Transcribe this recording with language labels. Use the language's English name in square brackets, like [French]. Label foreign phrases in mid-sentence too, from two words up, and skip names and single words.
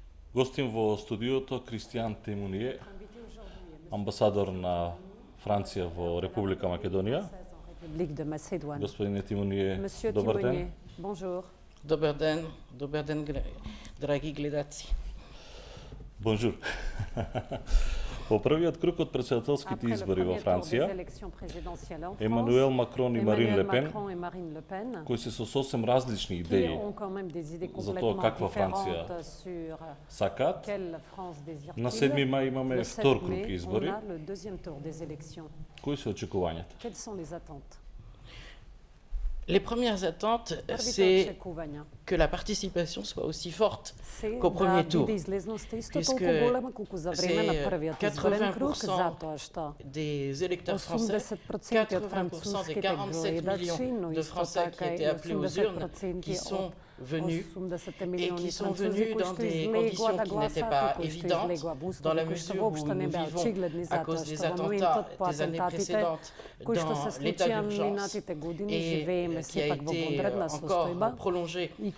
[Macedonian] Гостим во студиото Кристијан Тимуние, амбасадор на Франција во Република Македонија. [French] République de Macédoine. [Macedonian] Господине Тимуние, [French] Monsieur [Macedonian] добар [French] Timounier, [Macedonian] ден. [French] bonjour. [Macedonian] Добар ден, драги гледачи. [French] Бонжур. [Macedonian] По првиот круг од председателските избори во Франција, Емануел Макрон и Марин Ле Пен, кои се со сосем различни идеи за тоа каква Франција сакаат, на 7 мај имаме втор круг избори. Кои се очекувањата? [French] Les premières attentes, c'est que la participation soit aussi forte qu'au premier tour, puisque c'est 80% des électeurs français, 80% des 47 millions de Français qui étaient appelés aux urnes, qui sont venus et qui sont venus dans des conditions qui n'étaient pas évidentes, dans la mesure où nous vivons à cause des attentats des années précédentes dans l'état d'urgence et qui a été encore prolongé